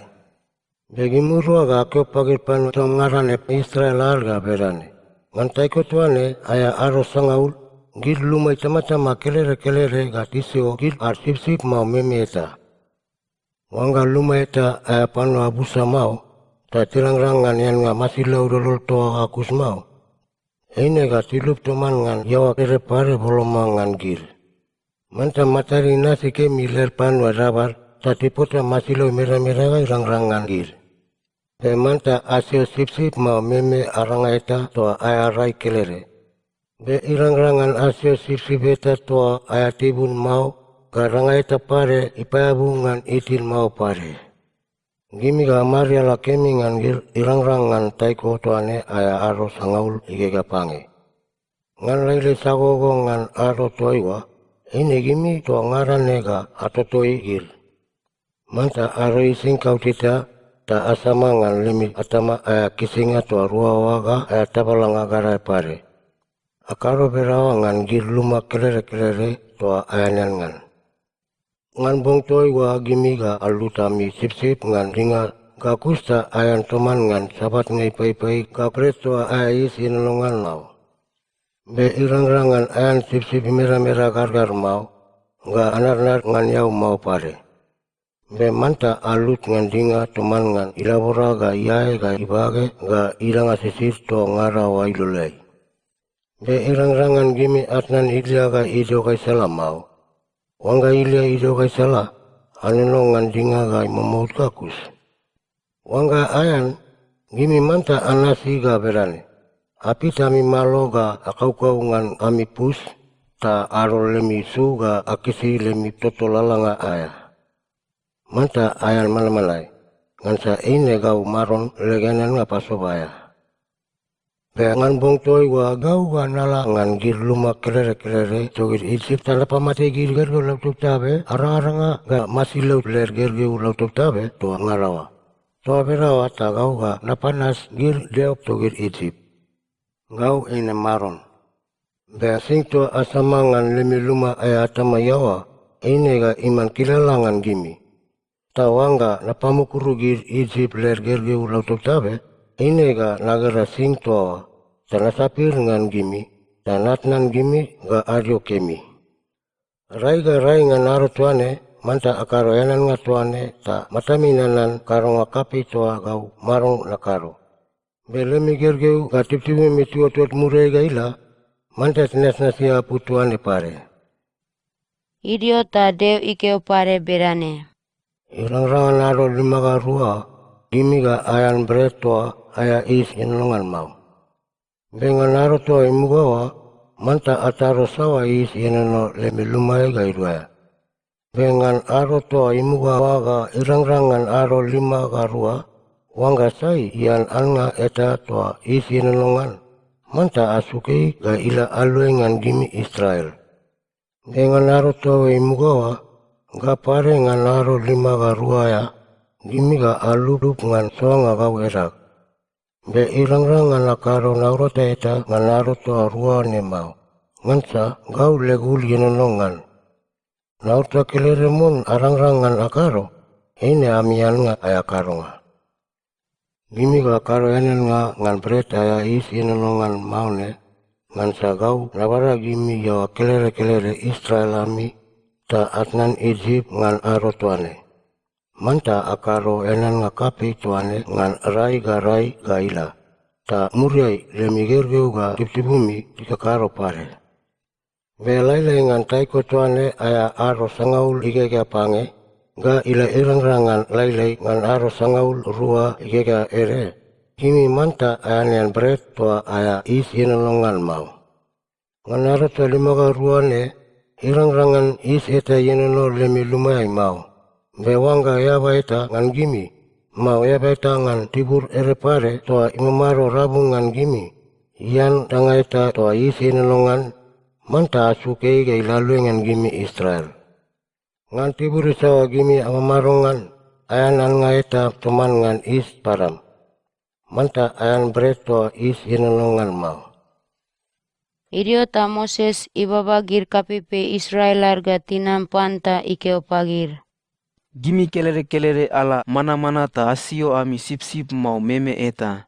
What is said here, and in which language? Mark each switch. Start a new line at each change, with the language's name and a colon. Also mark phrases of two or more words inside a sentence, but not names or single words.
Bariai: Be gimurua ga keo pagi panu to ngarane Israel arga berane. Ngan taiko tuane aya aro sangaul. Gir lumai tama-tama kelere-kelere ga tisio gir arsip-sip mau meme eta. Wangga lumai eta aya panu abusa mau, ta tirang-rangan yan nga masilau dolol toa akus mau. Eine ga tilup toman ngan yawa kere pare bolomangan gir. Manta matari nasi ke miler panu adabar, ta tipota masilau merah-merah ga irang-rangan gir. Pe manta asio sip-sip mau meme aranga eta toa aya rai kelere. Be irang-rangan asio sip-sip eta toa aya tibun mau, karanga eta pare ipayabungan itin mau pare. Gimi ga maria la kemi ngan gir irang-rangan taiko toane aya aro sangaul igega pange. Ngan laile sagogo ngan aro toiwa, ini gimi toa ngarane ga atotoi gir. Manta aro ising kau tita, ta asama ngan limi atama aya kisinga toa ruawaga aya tabalanga garai pare. Akaro berawa ngan gir luma kelere-kelere toa ayanan ngan. Ngan bong toi wa gimi ga alutami sip-sip ngan ringa ga kusta ayan toman ngan sabat ngai pai-pai ga kres toa ayais inalongan lau. Be irang-rangan ayan sip-sip merah-merah gargar mau, ga anar-anar ngan yau mau pare. Be manta alut ngan ringa toman ngan ilabora ga iai ga ibage ga iranga sisir toa ngara wa ilulai. Be irang-rangan gimi atnan ilia ga ido kai salah mau. Wangga ilia ido kai salah, anunongan dinga ga mamut kakus. Wangga ayan, gimi manta anasi ga berane. Api tami malo ga akau-kau ngan ami pus, ta aro lemi su ga akisi lemi toto lalanga aya. Manta ayan malamalai, ngan sa ine gau maron leganan nga pasobaya. Be ngan bong toi wa gau ga nala ngan gir luma kelere-kelere togir Egypt tanda pamate gir gergeu lautuk tabe arang-aranga ga masilau ler gergeu lautuk tabe toa ngarawa. Toa berawa ta gau ga napanas gir deop togir Egypt. Gau ine maron. Be sing toa asama ngan lemi luma aya atama yawa ine ga iman kilalangan gimi. Ta wangga napamukuru gir Egypt ler gergeu lautuk tabe ine ga nagara sing toa. Tana sapir ngan gimi, tanatnan gimi ga aryo kemi. Rai ga rai ngan aro tuane, manta akaro yanan nga tuane, ta mataminanan karo nga kapi toa gau marong nakaro. Belemi gergeu ga tiptimi mituot-tuot murai ga ila, mantet nesnasia putuane pare. Idiota deu ikeo pare berane. Irang-rangan aro limaga rua, gimiga ayan beretoa aya is inlongan mau. Bengan aro toa imugawa, manta ataro sawa is inano lemi lumai gairua. Bengan aro toa imugawa ga irang-rangan aro limaga rua, wangga sai ian anga eta toa is inalongan. Manta asuki ga ila aluengan gimi Israel. Dengan aro toa imugawa, ga pare ngan aro limaga rua ya, gimi ga aludup ngan soanga gau erak. Be irang-rangan akaro naurota eta ngan aro toa rua ne mau. Ngansa gau legul yenonongan. Naurta kileremun arang-rangan akaro, ine amian nga ayakaro nga. Gimi ga karo enen nga ngan bret aya is yenonongan mau ne, ngansa gau nabara gimi yawa kelere-kelere Israel ami, ta atnan Egypt ngan aro tuane. Manta akaro enen nga kapi tuane ngan rai ga ila. Ta muriai lemi gergeu ga tiptibumi tikakaro pare. Be lailai ngan taiko tuane aya aro sangaul igega pange, ga ila irang-rangan lailai ngan aro sangaul rua igega ere. Kimi manta ayanean bret tua aya is yenonongan mau. Ngan aro tua limaga rua ne, irang-rangan is eta yenono lemi lumai mau. Bewangga yaba eta ngan gimi, mau yaba eta ngan tibur ere pare toa imamaro rabung ngan gimi. Ian tanga eta toa is yenonongan, manta asukei ga ilalu ngan gimi Israel. Ngan tibur isawa gimi amamarongan, ayan nga eta teman ngan is param. Manta ayan bret toa is yenonongan mau. Idiota Moses ibabagir kapipe Israel arga tinam panta ikeo pagir. Gimi kelere-kelere ala mana-mana ta asio ami sip-sip mau meme eta.